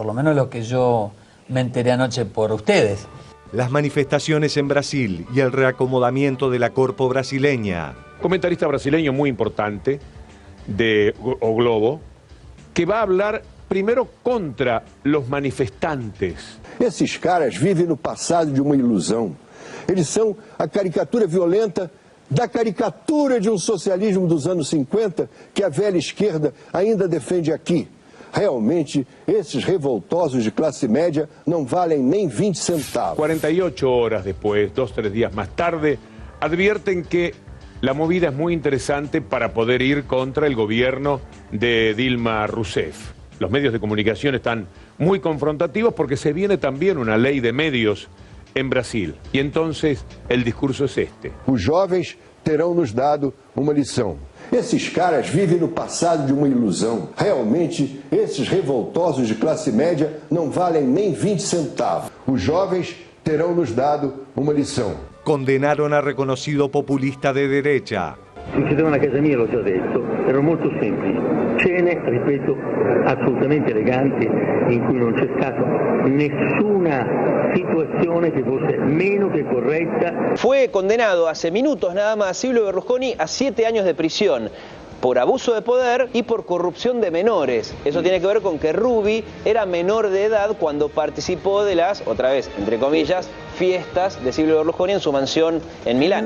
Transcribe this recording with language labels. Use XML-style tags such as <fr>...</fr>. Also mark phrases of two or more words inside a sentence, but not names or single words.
<es>Las manifestaciones en Brasil y el reacomodamiento de la corpo brasileña. Comentarista brasileño muy importante de O Globo, que va a hablar primero contra los manifestantes.</es> <pt>Esses caras vivem no passado de uma ilusão. Eles são a caricatura violenta da caricatura de um socialismo dos anos 50 que a velha esquerda ainda defende aqui. Realmente, esses revoltosos de clase média não valem nem 20 centavos.</pt> <es>48 horas después, 2-3 días más tarde, advierten que la movida es muy interesante para poder ir contra el gobierno de Dilma Rousseff. Los medios de comunicación están muy confrontativos porque se viene también una ley de medios en Brasil. Y entonces el discurso es este.</es> <pt>Os jovens terão nos dado uma lição. Esses caras vivem no passado de uma ilusão. Realmente, esses revoltosos de classe média não valem nem 20 centavos. Os jovens terão nos dado uma lição.</pt> <es>Condenaron a reconocido populista de derecha.</es> <it>Succedevano a casa mia, l'ho già detto, erano molto semplici. Cene, ripeto, assolutamente eleganti, in cui non c'è stata nessuna situazione che fosse meno che corretta.</it> <es>Fue condenado hace minutos nada más Silvio Berlusconi a 7 años de prisión por abuso de poder y por corrupción de menores. Eso tiene que ver con que Rubi era menor de edad cuando participó de las, otra vez, entre comillas, fiestas de Silvio Berlusconi en su mansión en Milán.</es>